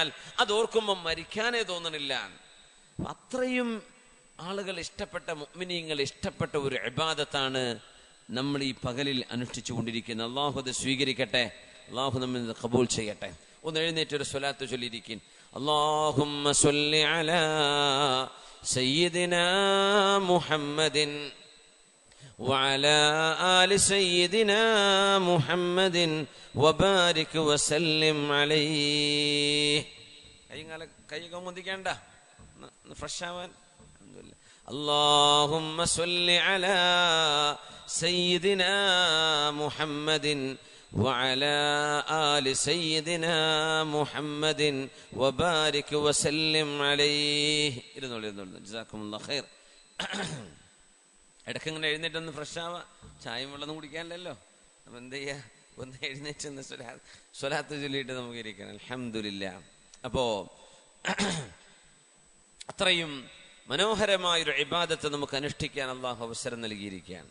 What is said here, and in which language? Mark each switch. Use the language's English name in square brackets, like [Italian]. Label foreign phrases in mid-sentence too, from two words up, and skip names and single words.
[Malayalam] അത് ഓർക്കുമ്പോൾ മരിക്കാനേ തോന്നണില്ല. അത്രയും ആളുകൾ ഇഷ്ടപ്പെട്ട, മുഅ്മിനീങ്ങൾ ഇഷ്ടപ്പെട്ട ഒരു ഇബാദത്താണ് നമ്മൾ ഈ പകലിൽ അനുഷ്ഠിച്ചു കൊണ്ടിരിക്കുന്നത്. അള്ളാഹു അത് സ്വീകരിക്കട്ടെ, അള്ളാഹു നമ്മെ ഖബൂൽ ചെയ്യട്ടെ. ഒന്ന് എഴുന്നേറ്റൊരു സ്വലാത്ത് ചൊല്ലിയിരിക്കും. [Arabic] اللهم صل على سيدنا محمد وعلى آل سيدنا محمد وبارك وسلم عليه. [Malayalam] കൈയൊക്കെ മുന്തിക്കേണ്ട, ഫ്രഷ് ആവാൻ. [Arabic] اللهم صل على سيدنا محمد وعلى آل سيدنا محمد وبارك وسلم عليه. جزاكم الله خير. [Malayalam] ഇടയ്ക്കിങ്ങനെ എഴുന്നേറ്റൊന്ന് ഫ്രഷ് ആവാ, ചായയും വെള്ളം കുടിക്കാനല്ലോ. അപ്പം എന്ത് ചെയ്യുക, ഒന്ന് എഴുന്നേറ്റ് സ്വലാത്ത് ചൊല്ലിയിട്ട് നമുക്ക് ഇരിക്കണം. [Arabic] الحمد لله. [Malayalam] അപ്പോ അത്രയും മനോഹരമായൊരു ഇബാദത്ത് നമുക്ക് അനുഷ്ഠിക്കാൻ അള്ളാഹു അവസരം നൽകിയിരിക്കുകയാണ്.